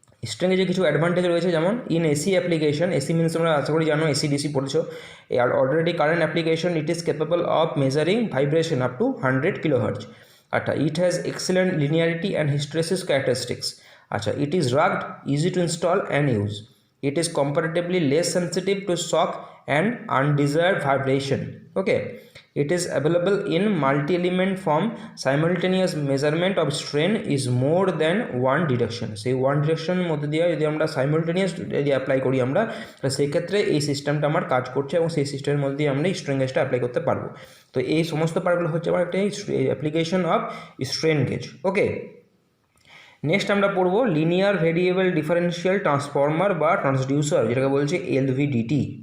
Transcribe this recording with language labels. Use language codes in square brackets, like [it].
[bn] Strain গেজে কিছু advantage রয়েছে, যেমন in AC application, AC means আমরা আশা করি জানো এসি ডিসি পড়েছো, আর already current application [en] It is capable of measuring vibration up to 100 kilohertz. আচ্ছা, it has excellent linearity and hysteresis characteristics. আচ্ছা, it is rugged, easy to install and use. It is comparatively less sensitive to shock and undesired vibration. Okay, it is available in multi-element form. Simultaneous measurement of strain is more than one direction. [bn] সেই one ডিরেকশনের মধ্যে দিয়ে যদি আমরা simultaneous যদি apply করি আমরা, তাহলে সেই ক্ষেত্রে এই সিস্টেমটা আমার কাজ করছে এবং সেই সিস্টেমের মধ্যে দিয়ে আমরা স্ট্রেন গেজটা অ্যাপ্লাই করতে পারবো। তো এই সমস্ত পার্টগুলো হচ্ছে আমার একটা application of strain gauge. Okay, next আমরা পড়বো লিনিয়ার ভেরিয়েবল ডিফারেন্সিয়াল ট্রান্সফর্মার বা ট্রান্সডিউসার, যেটাকে বলছে এলভিডিটি।